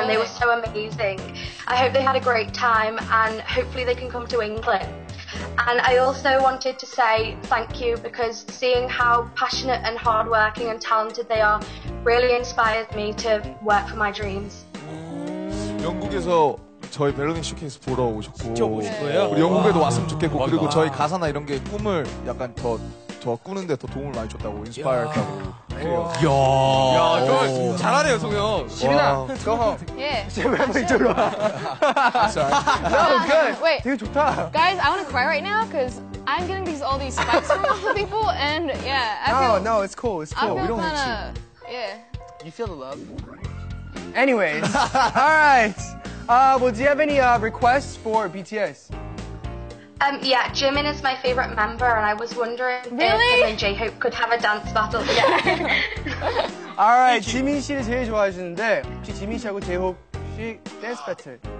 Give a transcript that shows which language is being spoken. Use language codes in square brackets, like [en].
[en] and they were really? so amazing. I hope they had a great time, and hopefully they can come to England. And I also wanted to say thank you, because seeing how passionate and hardworking and talented they are really inspired me to work for my dreams. [ko] 영국에서 저희 벨로닝 쇼케이스 보러 오셨고 직접 오신 거예요? 우리 영국에도 왔으면 좋겠고 그리고 저희 가사나 이런 게 꿈을 약간 더 꾸는데 더 도움을 많이 줬다고 인스파이어 했다고 그래요. 야, 저 잘하네요, 성형. [en] 지민아, go home. Yeah. [ko] 왜 이쪽으로 와? [en] No, good. Wait. [ko] 되게 좋다. [en] Guys, I want to cry right now because I'm getting all these spikes from all the people, and yeah, I feel. No, it's cool. It's I cool. feel We don't hate kinda, yeah. you. You feel the love. Anyways, all right. Well, do you have any requests for BTS? Yeah, Jimin is my favorite member, and I was wondering Really? if him and J-Hope could have a dance battle together. [ko] Alright, 지민 씨를 제일 좋아하시는데 혹시 지민 씨하고 제이홉 씨 댄스 배틀?